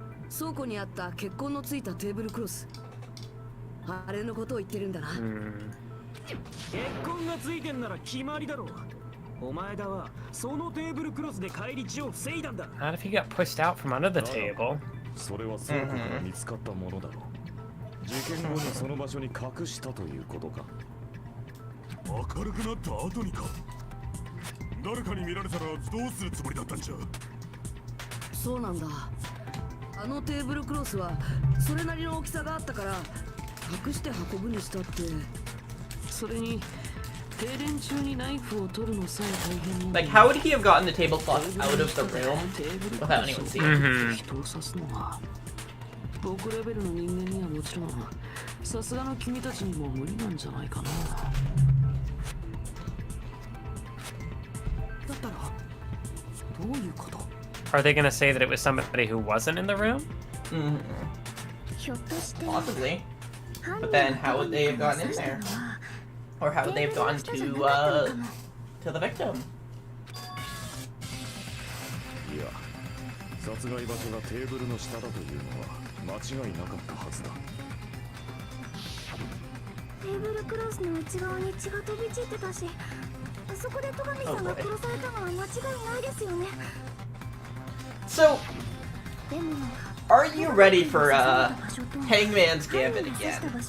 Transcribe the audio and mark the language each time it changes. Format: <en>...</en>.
<ja>倉庫にあった血痕のついたテーブルクロス。あれのことを言ってるんだな。血痕がついてんなら決まりだろう。お前だはそのテーブルクロスで返り血を防いだんだ。</ja> <en>Not if he got pushed out from under the table.</en> <ja>それは倉庫から見つかったものだろう。事件後にその場所に隠したということか。明るくなった後にか。誰かに見られたらどうするつもりだったんじゃ。そうなんだ。あのテーブルクロスはそれなりの大きさがあったから隠して運ぶにしたって。それに停電中にナイフを取るのさえ大変に。</ja> <en>Like, how would he have gotten the tablecloth out of the room without anyone seeing?</en> <ja>人を刺すのは僕レベルの人間にはもちろんさすがの君たちにも無理なんじゃないかな。だったらどういうこと？</ja> <en>Are they gonna say that it was somebody who wasn't in the room? Possibly. But then how would they have gotten in there? Or how would they have gone to the victim?</en> <ja>いや、殺害場所がテーブルの下だというのは間違いなかったはずだ。テーブルクロスの内側に血が飛び散ってたし、そこで戸上さんが殺されたのは間違いないですよね。</ja> <en>So, are you ready for Hangman's Gambit again?</en>